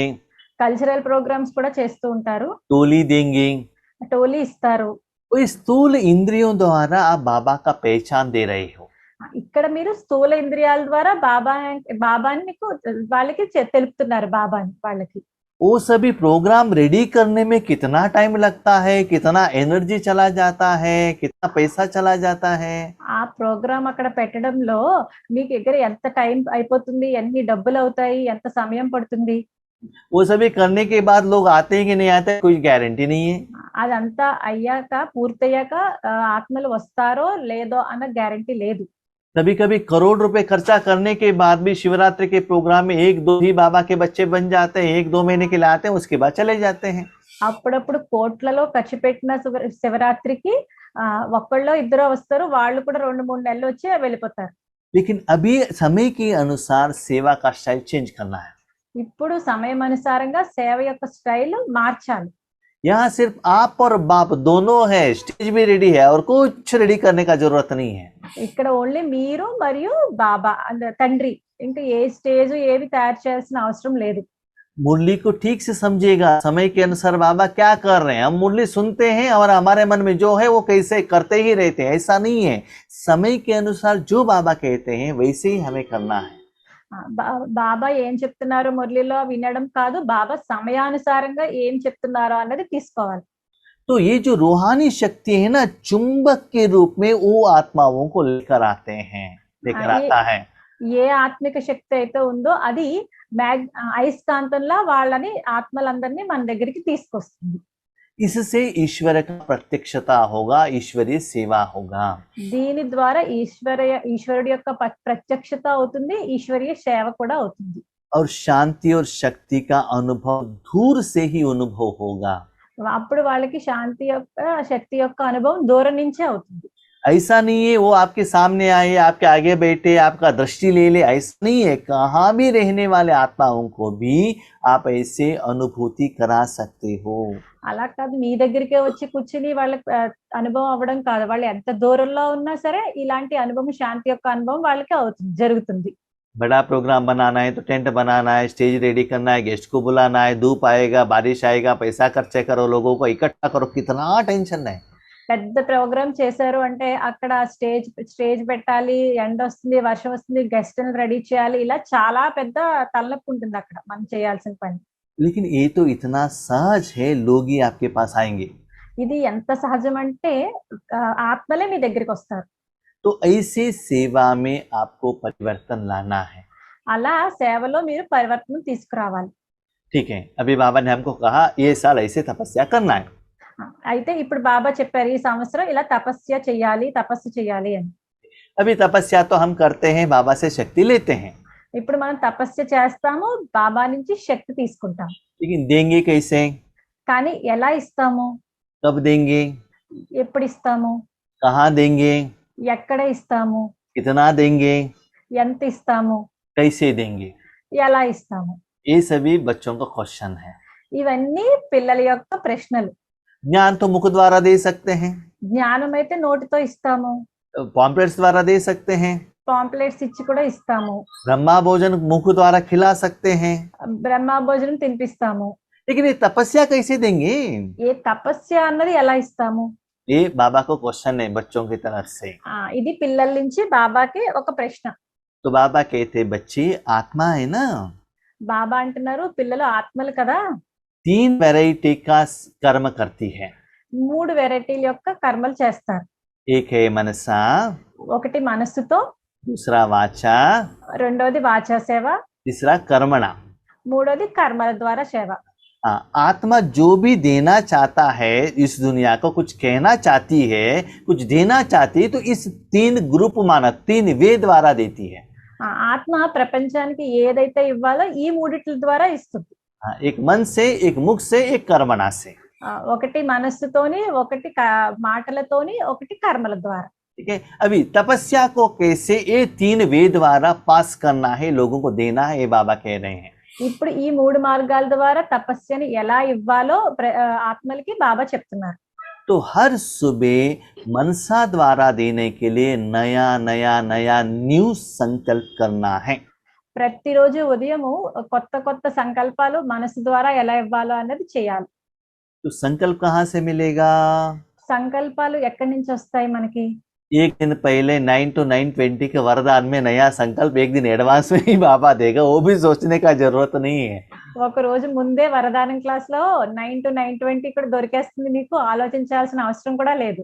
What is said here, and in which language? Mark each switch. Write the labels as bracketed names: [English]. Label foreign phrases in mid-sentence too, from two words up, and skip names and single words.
[English] cultural programs [Telugu] కూడా చేస్తూ ఉంటారు, [Hindi] टोली देंगे, [Telugu] టోలీ ఇస్తారు. [Hindi] तो इस स्थूल इंद्रियों द्वारा आप बाबा का पहचान दे रहे हो. [Telugu] ఇక్కడ మీరు స్థూల ఇంద్రియాల ద్వారా బాబాని మీకు వాళ్ళకి తెలుపుతున్నారు, బాబాని వాళ్ళకి. [Hindi] वो सभी [English] program ready [Hindi] करने में कितना टाइम लगता है, कितना एनर्जी चला जाता है, कितना पैसा चला जाता है. [Telugu] ఆ ప్రోగ్రామ్ అక్కడ పెట్టడంలో మీకు దగ్గర ఎంత టైం అయిపోతుంది, ఎన్ని డబ్బులు అవుతాయి, ఎంత సమయం పడుతుంది. [Hindi] वो सभी करने के बाद लोग आते हैं कि नहीं आते, कोई गारंटी नहीं है. [Telugu] అదంతా అయ్యాక పూర్తయ్యాక ఆత్మలు వస్తారో లేదో అన్న గ్యారంటీ లేదు. [Hindi] कभी कभी करोड़ रुपए खर्चा करने के बाद भी शिवरात्रि के प्रोग्राम में 1-2 ही बाबा के बच्चे बन जाते हैं, 1-2 महीने के लिए आते हैं, उसके बाद चले जाते हैं. [Telugu] అప్పుడప్పుడు కోట్లలో ఖర్చు పెట్టిన శివరాత్రికి ఒక్కళ్ళో ఇద్దరు వస్తారు, వాళ్ళు కూడా 2-3 నెలలు వచ్చి వెళ్ళిపోతారు. [Hindi] लेकिन अभी समय के अनुसार सेवा का [English] style change [Hindi] करना है. [Telugu] ఇప్పుడు సమయం అనుసారంగా సేవ యొక్క స్టైల్ మార్చాలి. [Hindi] यहाँ सिर्फ आप और बाप दोनों है, स्टेज भी रेडी है और कुछ रेडी करने का जरूरत नहीं है. [Telugu] ఇక్కడ ఓన్లీ మీరు మరియు బాబా తండ్రి, ఇంకా ఏ స్టేజ్ ఏవి తయారు చేయాల్సిన అవసరం లేదు. [Hindi] मुरली को ठीक से समझिएगा, समय के अनुसार बाबा क्या कर रहे हैं। हम मुरली सुनते हैं और हमारे मन में जो है वो कैसे करते ही रहते हैं, ऐसा नहीं है। समय के अनुसार जो बाबा कहते हैं वैसे ही हमें करना है। [Telugu] బాబా ఏం చెప్తున్నారో మురళిలో వినడం కాదు, బాబా సమయానుసారంగా ఏం చెప్తున్నారో అన్నది తీసుకోవాలి. [Hindi] तो ये जो रूहानी शक्ति है ना, चुंबक के रूप में वो आत्माओं को लेकर आते हैं, लेकर आता है। [Telugu] ఏ ఆత్మిక శక్తి అయితే ఉందో అది అయస్కాంతంలా వాళ్ళని ఆత్మలందరినీ మన దగ్గరికి తీసుకొస్తుంది. [Hindi] इससे ईश्वर का प्रत्यक्षता होगा, ईश्वरीय सेवा होगा। [Telugu] దీని ద్వారా ఈశ్వరుడి యొక్క ప్రత్యక్షత అవుతుంది, ఈశ్వరీయ సేవ కూడా అవుతుంది. [Hindi] और शांति और शक्ति का अनुभव दूर से ही अनुभव होगा। [Telugu] అప్పుడు వాళ్ళకి శాంతి యొక్క శక్తి యొక్క అనుభవం దూరం నుంచే అవుతుంది. [Hindi] ऐसा नहीं है वो आपके सामने आए, आपके आगे बैठे, आपका दृष्टि ले ले, ऐसा नहीं है। कहाँ भी रहने वाले आत्माओं को भी आप ऐसे अनुभूति करा सकते हो। [Telugu] అలా కాదు, మీ దగ్గరికే వచ్చి కూర్చుని వాళ్ళకి అనుభవం అవ్వడం కాదు, వాళ్ళు ఎంత దూరంలో ఉన్నా సరే ఇలాంటి అనుభవం, శాంతి యొక్క అనుభవం వాళ్ళకి అవుతుంది, జరుగుతుంది. [Hindi] बड़ा प्रोग्राम बनाना है तो टेंट बनाना है, [English] stage ready [Hindi] करना है, गेस्ट को बुलाना है, धूप आएगा, बारिश आएगा, पैसा खर्चे करो, लोगों को इकट्ठा करो, कितना टेंशन है। [Telugu] పెద్ద ప్రోగ్రామ్ చేశారు అంటే అక్కడ స్టేజ్ పెట్టాలి, ఎండ వస్తుంది, వర్షం వస్తుంది, గెస్ట్ని రెడీ చేయాలి, ఇలా చాలా పెద్ద తలనొప్పి ఉంటుంది అక్కడ మనం చేయాల్సిన పని. [Hindi] लेकिन ये तो इतना सहज है, लोग ही आपके पास आएंगे। [Telugu] ఇది ఎంత సహజం అంటే ఆత్మలే మీ దగ్గరికి వస్తారు. [Hindi] तो ऐसे सेवा में आपको परिवर्तन लाना है। [Telugu] అలా సేవలో మీరు పరివర్తన తీసుకురావాలి. [Hindi] ठीक है, अभी बाबा ने हमको कहा ये साल ऐसे तपस्या करना है। [Telugu] అయితే ఇప్పుడు బాబా చెప్పారు ఈ సంవత్సరం ఇలా తపస్సు చేయాలి అని. [Hindi] अभी तपस्या तो हम करते हैं, बाबा से शक्ति लेते हैं, [Telugu] ఇప్పుడు మనం తపస్సు చేస్తాము, బాబా నుంచి శక్తి తీసుకుంటాం. [Hindi] लेकिन देंगे कैसे, [Telugu] కానీ ఎలా ఇస్తాము, [Hindi] कब देंगे, [Telugu] ఎప్పుడు ఇస్తాము, [Hindi] कहाँ देंगे, [Telugu] ఎక్కడ ఇస్తాము, [Hindi] कितना देंगे, [Telugu] ఎంత ఇస్తాము, [Hindi] कैसे देंगे, [Telugu] ఎలా ఇస్తాము, [Hindi] ये सभी बच्चों का क्वेश्चन है। [Telugu] ఇవన్నీ పిల్లల యొక్క ప్రశ్నలు. [Hindi] ज्ञान तो मुख द्वारा दे सकते हैं, [Telugu] జ్ఞానం అయితే నోటితో ఇస్తాము, [Hindi] पॉम्पलेट्स द्वारा दे सकते हैं, [Telugu] పాంప్లెట్స్ ఇచ్చి కూడా ఇస్తాము, [Hindi] ब्रह्मा भोजन मुख द्वारा खिला सकते हैं, [Telugu] బ్రహ్మ భోజనం తినిపిస్తాము. [Hindi] लेकिन ये तपस्या कैसे देंगे, [Telugu] ఏ తపస్య అన్నది ఎలా ఇస్తాము, [Hindi] ये बाबा को क्वेश्चन है बच्चों की तरफ से। [Telugu] ఇది పిల్లల నుంచి బాబాకి ఒక ప్రశ్న. [Hindi] तो बाबा कहते बच्चे आत्मा है ना, [Telugu] బాబా అంటున్నారు పిల్లలు ఆత్మలు కదా, [Hindi] 3 वैरायटी का कर्म करती है। [Telugu] 3 వెరైటీల యొక్క కర్మలు చేస్తారు. [Hindi] एक है मनसा, [Telugu] ఒకటి మనస్సుతో, [Hindi] दूसरा वाचा, [Telugu] రెండోది వాచా సేవ, [Hindi] तीसरा कर्मणा। [Telugu] మూడోది కర్మల ద్వారా సేవ. [Hindi] हाँ, आत्मा जो भी देना चाहता है इस दुनिया को, कुछ कहना चाहती है, कुछ देना चाहती है, तो इस 3 ग्रुप माना 3 वे द्वारा देती है। [Telugu] ఆత్మ ప్రపంచానికి ఏదైతే ఇవ్వాలో ఈ మూడిట్ల ద్వారా ఇస్తుంది. [Hindi] हाँ, एक मन से, एक मुख से, एक कर्मणा से। [Telugu] ఒకటి మనస్సుతోని, ఒకటి మాటలతోని, ఒకటి కర్మల ద్వారా. [Hindi] ठीक है, अभी तपस्या को कैसे ये 3 वे द्वारा पास करना है, लोगों को देना है, ये बाबा कह रहे हैं। [Telugu] ఇప్పుడు ఈ 3 మార్గాల ద్వారా తపస్యని ఎలా ఇవ్వాలో ఆత్మలకి బాబా చెప్తున్నారు. [Hindi] तो हर सुबह मनसा द्वारा देने के लिए नया नया नया न्यू संकल्प करना है। [Telugu] ప్రతిరోజు ఉదయము కొత్త కొత్త సంకల్పాలు మనసు ద్వారా ఎలా ఇవ్వాలో అన్నది చేయాలి. [Hindi] तो संकल्प कहाँ से मिलेगा, [Telugu] సంకల్పాలు ఎక్కడి నుంచి వస్తాయి మనకి? [Hindi] एक दिन पहले 9 to 9:20 के वरदान में नया संकल्प एक दिन एडवांस में ही बाबा देगा, वो भी सोचने का जरूरत नहीं है। [Telugu] ఒక రోజు ముందే వరదానం క్లాస్ లో 9 to 9:20 కూడా దొరికేస్తుంది, మీకు ఆలోచించాల్సిన అవసరం కూడా లేదు.